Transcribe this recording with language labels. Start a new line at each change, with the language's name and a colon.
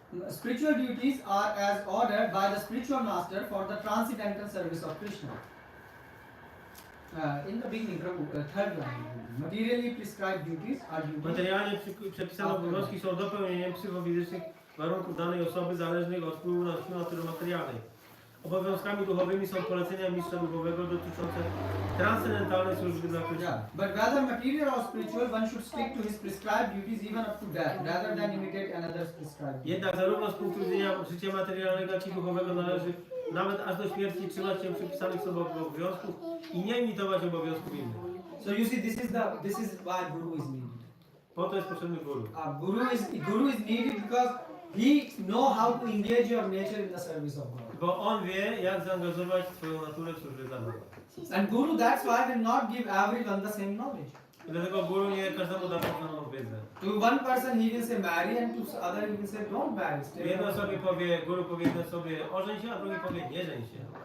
English: Spiritual duties are as ordered by the spiritual master for the transcendental service of Krishna. In the beginning, Prabhu, third line. Materially prescribed duties are duties.
Polish: Materialnie przepisane obowiązki są dopełnieniem psychofizycznych warunków danej osoby zależnych od wpływu na siłę natury materialnej. Obowiązkami duchowymi są polecenia mistrza duchowego dotyczące transcendentalnej służby dla Krishna.
English: Yeah, but whether material or spiritual, one should stick to his prescribed duties even up to death, rather than imitate another's prescribed duties.
Polish: Jednak zarówno z punktu widzenia życia materialnego, jak i duchowego należy nawet aż do śmierci trzymać się przypisanych sobie obowiązków i nie imitować obowiązków innych.
English: So you see, this is why guru is needed.
Polish: Po to jest potrzebny guru.
English: Guru is needed because he know how to engage your nature in the service of God.
Polish: Bo on wie, jak zaangażować swoją naturę w służbę dla Boga.
English: And guru, that's why will not give everyone the same knowledge.
Polish: I dlatego guru nie każdemu da pewną wiedzę.
English: To one person he will say marry, and to other he will say don't marry.
Polish: Jedna sobie powie, guru powie jednej sobie ożeń się, a drugi powie nie żeń się.